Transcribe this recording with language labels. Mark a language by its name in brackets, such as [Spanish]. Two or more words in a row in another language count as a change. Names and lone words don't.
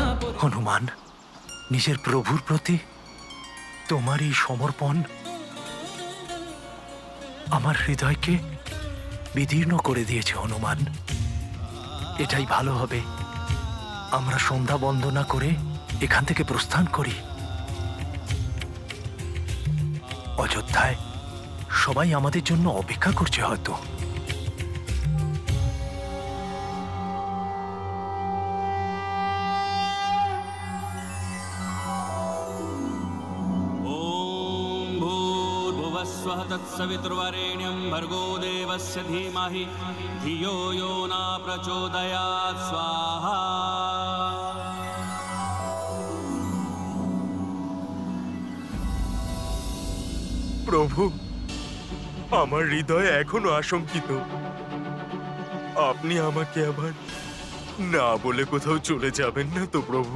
[Bangla] হনুমান, নিজের প্রভুর প্রতি তোমার এই সমর্পণ আমার হৃদয়কে বিদীর্ণ করে দিয়েছে হনুমান। এটাই ভালো হবে, আমরা সন্ধ্যা বন্দনা করে এখান থেকে প্রস্থান করি। অযোধ্যায় সবাই আমাদের জন্য অপেক্ষা করছে হয়তো। [Sanskrit] ॐ भूर्भुवस्वः तत्सवितुर्वरेण्यं भर्गो देवस्य धीमहि धियो यो न प्रचोदयात् स्वाहा [Bangla] প্রভু, আমার হৃদয় এখনো আশঙ্কিত। আপনি আমাকে আবার না বলে কোথাও চলে যাবেন না তো প্রভু?